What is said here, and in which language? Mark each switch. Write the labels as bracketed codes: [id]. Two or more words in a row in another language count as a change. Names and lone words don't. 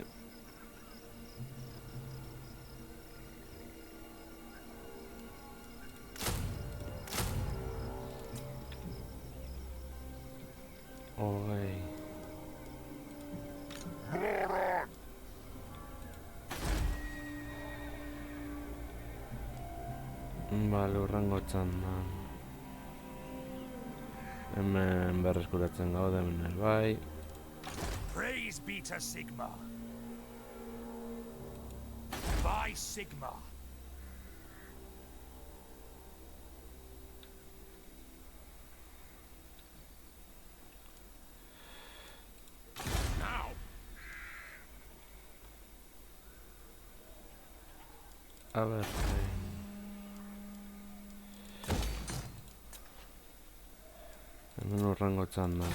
[eu] Hogei. Bale, urrengo txandan. Hemen berreskuratzen gaude, hemen bai. [en] Praise be to Sigma. By Sigma. Now, [es] A ver... [eu] Hemen urrengo txandan.